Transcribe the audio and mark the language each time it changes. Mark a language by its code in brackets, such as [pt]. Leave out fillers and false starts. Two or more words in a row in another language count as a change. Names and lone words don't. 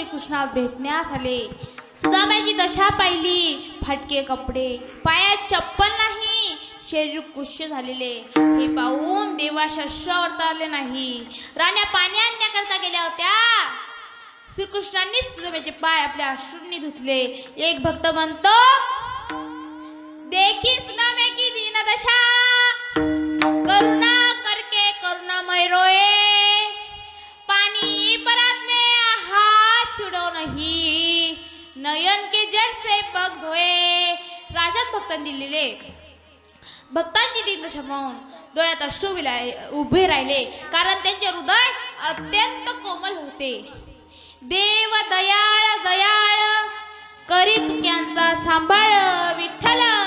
[mr] श्रीकृष्णात भेटण्यास आले. सुदाम्याची दशा पाहिली, फाटके कपडे, पायात चप्पल नाही, शरीर कुष्य झालेले. हे पाहून देवास अश्रू आले नाही. राण्या पाणी आणण्याकरता गेल्या होत्या. श्रीकृष्णांनी सुदाम्याचे पाय आपल्या अश्रूंनी धुतले. एक भक्त म्हणतो, [hi] देखी सुदाम्या की दीन दशा, करुणा करके करुणामय रोए, पानी परत में हाथ छुड़ो नहीं, नयन के जल से पग धोए. [mr] राजात भक्तांनी दिलेले. भक्तांची दीन दशा पाहून डोळ्यात अश्रू उभे राहिले, कारण त्यांचे हृदय अत्यंत कोमल होते. देव दयाळ दयाळ, करी तुक्यांचा सांभाळ, विठ्ठल